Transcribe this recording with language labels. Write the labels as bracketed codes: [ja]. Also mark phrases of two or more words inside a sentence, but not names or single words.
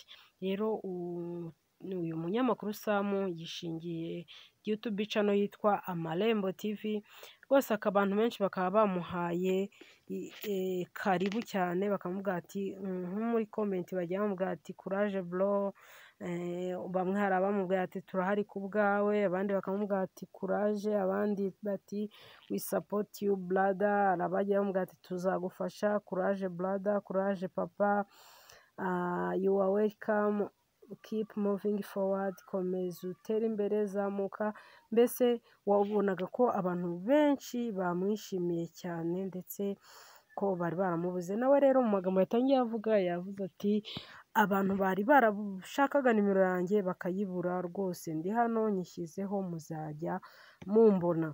[rw] Rero uyu munyamakuru Samu yishingiye YouTube channel yitwa Amarembo TV, rwose abantu benshi bakaba bamuhaye karibu cyane, bakamubwira ati nko muri comment bajya bamubwira ati [en] courage bro, [rw] bamwe hari abamubwira ati turahari ku bwawe, abandi bakamubwira ati courage, abandi bati [en] we support you brother, [rw] abajya bamubwira ati tuzagufasha, [en] courage brother, courage papa, you are welcome, keep moving forward, [rw] komeza utere imbere, zamuka. Mbese wabonaga ko abantu benshi bamwishimiye cyane, ndetse ko bari baramubuze. Nawe rero mu magambo yatangiye avuga, yavuze ati abantu bari barashakaga nimero yanjye bakayibura, rwose ndi hano nyishyizeho, muzajya mumbona.